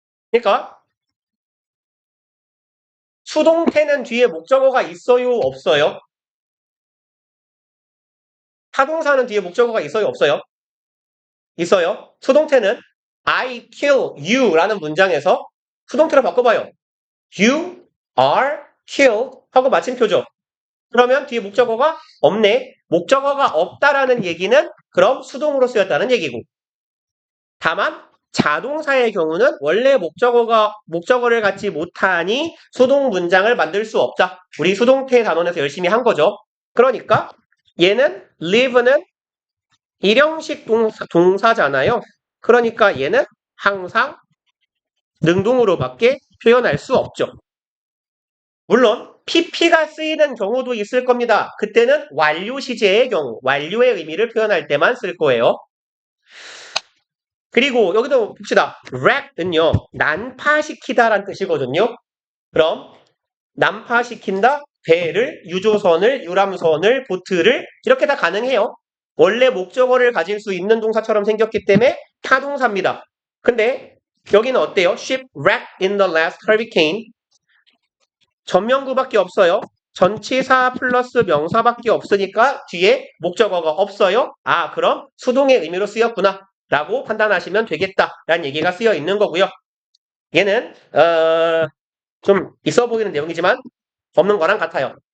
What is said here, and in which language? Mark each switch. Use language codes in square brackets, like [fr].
[ko] 그러니까 수동태는 뒤에 목적어가 있어요? 없어요? 타동사는 뒤에 목적어가 있어요? 없어요? 있어요. 수동태는 [en] I kill you [ko] 라는 문장에서 수동태로 바꿔봐요. [en] You are killed [ko] 하고 마침표죠. 그러면 뒤에 목적어가 없네. 목적어가 없다라는 얘기는 그럼 수동으로 쓰였다는 얘기고. 다만 자동사의 경우는 원래 목적어를 갖지 못하니 수동 문장을 만들 수 없다. 우리 수동태 단원에서 열심히 한 거죠. 그러니까 얘는 live는 일형식 동사잖아요. 그러니까 얘는 항상 능동으로밖에 표현할 수 없죠. 물론 pp가 쓰이는 경우도 있을 겁니다. 그때는 완료 시제의 경우, 완료의 의미를 표현할 때만 쓸 거예요. 그리고 여기도 봅시다. wreck은요, 난파시키다라는 뜻이거든요. 그럼 난파시킨다, 배를, 유조선을, 유람선을, 보트를 이렇게 다 가능해요. 원래 목적어를 가질 수 있는 동사처럼 생겼기 때문에 타동사입니다. 근데 여기는 어때요? [en] shipwrecked in the last hurricane. [ko] 전명구밖에 없어요. 전치사 플러스 명사밖에 없으니까 뒤에 목적어가 없어요. 아, 그럼 수동의 의미로 쓰였구나 라고 판단하시면 되겠다라는 얘기가 쓰여 있는 거고요. 얘는 좀 있어 보이는 내용이지만 없는 거랑 같아요.